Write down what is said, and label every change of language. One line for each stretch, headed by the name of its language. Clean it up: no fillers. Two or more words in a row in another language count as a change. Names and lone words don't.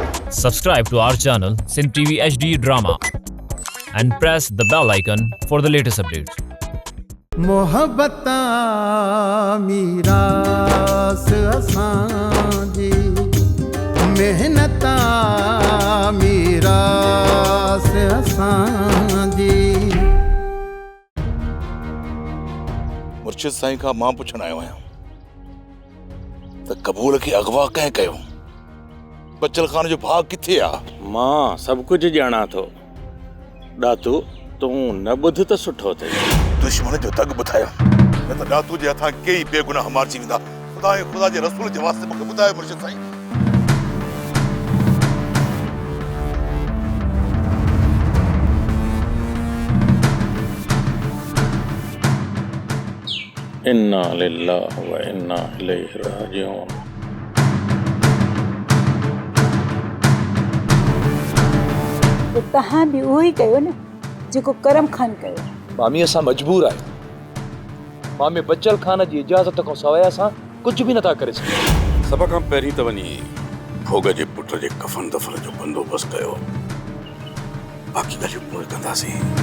English: Subscribe to our channel Sindh TV HD Drama and press the bell icon for the latest updates.
Sindhi: मोहब्बता मीरास असांजी मेहनता मीरास असांजी मुर्शिद साईं खां मां पुछण आयो आहियां त कबूल खे अगवा कंहिं कयो बचल खान जो भाउ किथे आहे मां सभु कुझु ॼाणा थो ॾातू तूं न ॿुध त सुठो अथई दुश्मन जो तग ॿुधायो न त ॾातू जे हथां कई बेगुनाह मारिजी वेंदा ख़ुदा जे रसूल जे वास्ते मूंखे ॿुधायो मुर्शिद साईं
Arabic: إنا لله وإنا إليه راجعون.
Sindhi: तो तहां भी उही कयो न जेको करम खान कयो। मामी असां मजबूर आहियूं मामी बचल खान जी इजाज़त खां सवाइ असां कुझु बि नथा करे सघूं। सभ खां पहिरीं त वञी भोग जे पुट जे कफन दफन जो बंदोबस्त कयो बाक़ी ॻाल्हियूं पोइ कंदासीं।